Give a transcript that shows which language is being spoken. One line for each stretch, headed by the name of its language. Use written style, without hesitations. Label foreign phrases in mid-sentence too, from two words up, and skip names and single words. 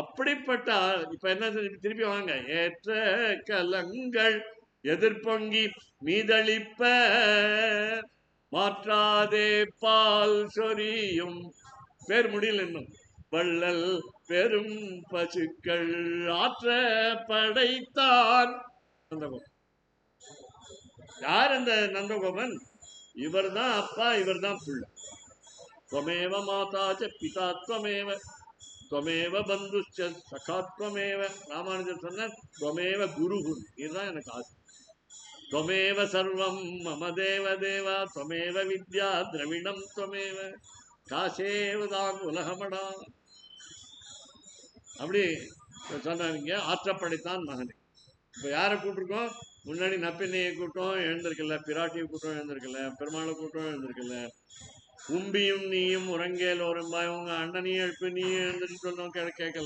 Tamil: இப்ப என்ன திருப்பி வாங்க, ஏற்ற கலங்கள் எதிர்பொங்கி மீதளிப்ப மாற்றாதே பால் சொரியும் பேர் முடியல இன்னும் வள்ளல் பெரும் பசுக்கள் ஆற்ற படைத்தான். யார் அந்த நந்தகோபன்? இவர் தான் அப்பா, இவர் தான் புள்ள.
Sanskrit: त्वमेव माता च पिता त्वमेव त्वमेव बंधुश्च सखा त्वमेव.
Tamil: ராமானுஜர் சொன்னார் त्वमेव குருஹு, இதுதான் எனக்கு ஆசை.
Sanskrit: त्वमेव सर्वं मम देव देवा त्वमेव विद्या द्रविणं त्वमेव
Tamil: காசேவதான் உலகமடா. அப்படி சொன்னாங்க. ஆற்றப்படைத்தான் மகனை. இப்போ யாரை கூட்டிருக்கோம்? முன்னாடி நப்பினையை கூட்டம் எழுந்திருக்கல, பிராட்டியை கூட்டம் எழுந்திருக்கல, பெருமாளை கூட்டம் எழுந்திருக்கல. உம்பியும் நீயும் உறங்கேல் ஒரும்பாய் உங்க அண்ணனையும் எழுப்பு நீயும் எழுந்துட்டு சொன்னோம் கேட்கல.